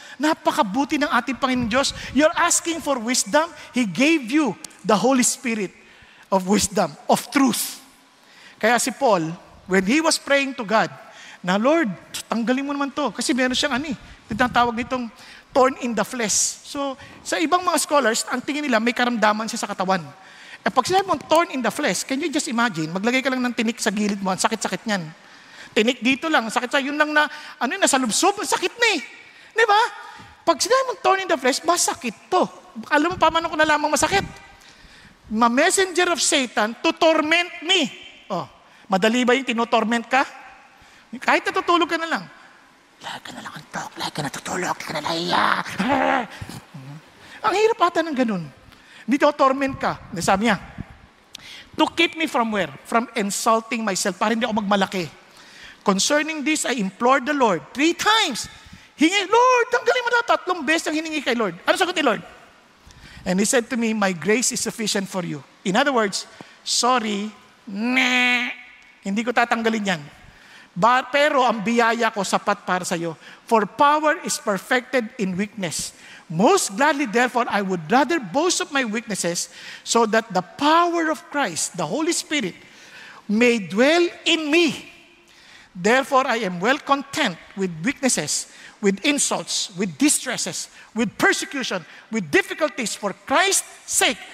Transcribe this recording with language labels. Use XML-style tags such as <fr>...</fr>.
<tl>Napakabuti ng ating Panginoon Diyos.</tl> <en>You're asking for wisdom, He gave you the Holy Spirit of wisdom, of truth.</en> <tl>Kaya si Paul,</tl> <en>when he was praying to God,</en> <tl>na Lord, tanggalin mo naman to. Kasi meron siyang tinatawag nitong thorn in the flesh. So, sa ibang mga scholars, ang tingin nila may karamdaman siya sa katawan. Pag sinabi mong thorn in the flesh,</tl> <en>can you just imagine,</en> <tl>maglagay ka lang ng tinik sa gilid mo, ang sakit-sakit niyan. Tinik dito lang, sakit sa yun lang na, nasa lubsob, ang sakit na eh. Di ba? Pag sinabi mong thorn in the flesh, masakit to. Alam mo pa, ko nalamang masakit?</tl> <en>Ma-messenger of Satan to torment me.</en> <tl>Madali ba yung tinotorment ka? Kahit natutulog ka na lang. Lagi ka na lang antok, lagi ka natutulog, lagi ka na nahiya. Ang hirap ata ng ganun. Dito, torment ka.</tl> <en>Sabi niya, to keep me from where? From insulting myself,</en> <tl>para hindi ako magmalaki.</tl> <en>Concerning this, I implored the Lord 3 times.</en> <tl>Lord, tanggalin mo na 3 beses ang hiningi kay Lord. Ano sagot ni Lord?</tl> <en>And He said to me, my grace is sufficient for you. In other words,</en> <tl>sorry, hindi ko tatanggalin yan. Pero ang biyaya ko sapat para sa iyo.</tl> <en>For power is perfected in weakness. Most gladly, therefore, I would rather boast of my weaknesses so that the power of Christ, the Holy Spirit, may dwell in me. Therefore, I am well content with weaknesses, with insults, with distresses, with persecution, with difficulties for Christ's sake.</en>